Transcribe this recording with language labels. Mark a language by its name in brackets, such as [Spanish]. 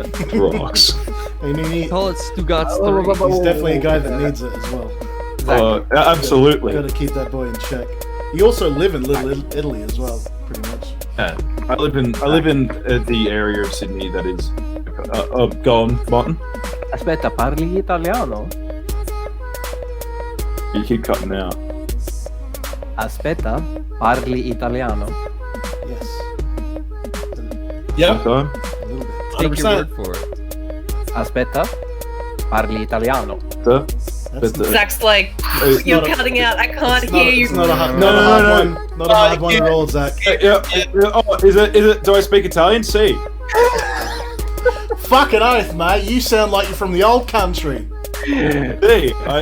[English] It rocks. Call it Stugatz 3. He's definitely a guy that needs it as well. Absolutely. Got to keep that boy in check. You also live in Little Italy as well, pretty much. Yeah. I live in the area of Sydney that is. Go on, Martin. [Italian] Aspetta, parli italiano? [English] You keep cutting out. [Italian] Aspetta, parli italiano? [English] Yes. Yep. Okay. A little bit. Take your 100%. word for it. [Italian] Aspetta, parli italiano? [English] Zach's like, you're cutting out. I can't hear you. It's not a hard, No. not a hard one at all, Zach. Yeah. Oh, is it? Do I speak Italian? See. Fucking oath, mate. You sound like you're from the old country. See.